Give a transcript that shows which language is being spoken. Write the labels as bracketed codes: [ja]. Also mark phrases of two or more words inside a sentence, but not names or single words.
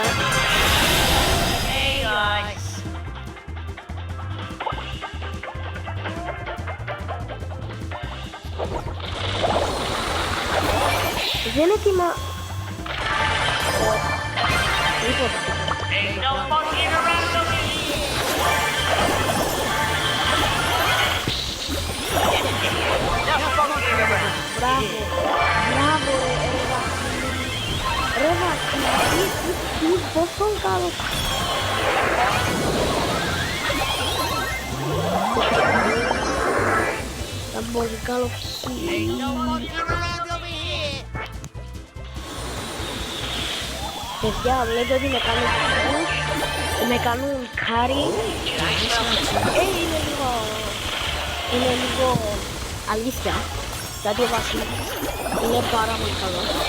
[en] Hey guys. [el] Δεν είναι έτοιμα. Τίποτα. [en] Ain't no funking around over here. No funking around. [el] Μπράβο. Μπράβο ρε Βασίλη. Τι πόσο καλό. Ήταν πολύ καλό [en] Ain't no funking around over here. [el] παιδιά, βλέπετε ότι με κάνει push. Με κάνουν κάρι. Είναι λίγο αλήθεια. Γιατί ο Βασίλης είναι πάρα πολύ καλό.